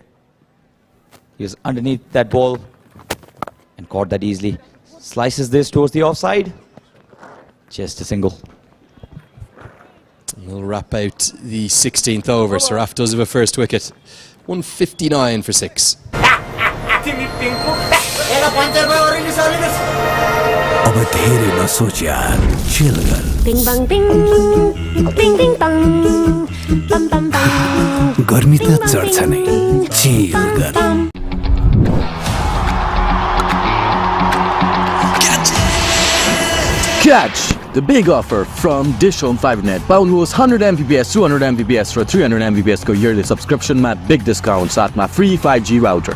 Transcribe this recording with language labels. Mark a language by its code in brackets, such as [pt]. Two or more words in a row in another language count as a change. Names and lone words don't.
[en] He was underneath that ball and caught that easily. Slices this towards the offside. Just a single. We'll wrap out the 16th over. Saraf does have a first wicket. 159 for 6. [ne] अब धेरै नसोच यार, chill गर. Bing bang bing, bing bing bang, bam bam bam. गर्मी त चढ्छ नै, chill गर. [en] Catch the big offer from DishHome 5net. [ne] पाउनुहोस् 100 Mbps 200 Mbps र 300 Mbps को [en] yearly subscription [ne] मा [en] big discount [ne] साथमा [en] free 5G router.